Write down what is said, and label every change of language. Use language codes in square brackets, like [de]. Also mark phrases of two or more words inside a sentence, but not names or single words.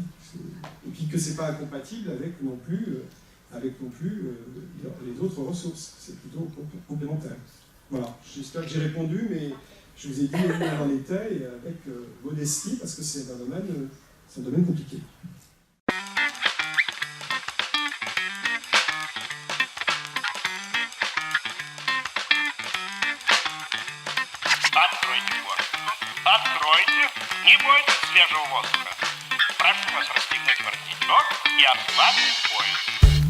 [fr] Et puis que c'est pas incompatible avec non plus les autres ressources. C'est plutôt complémentaire. Voilà, j'espère que j'ai répondu, mais je vous ai dit où on en était, et avec modestie, parce que c'est un domaine compliqué. [ru] Откройте форточку. Откройте. Не бойтесь свежего воздуха. Прошу вас расстегнуть воротничок и ослабить пояс.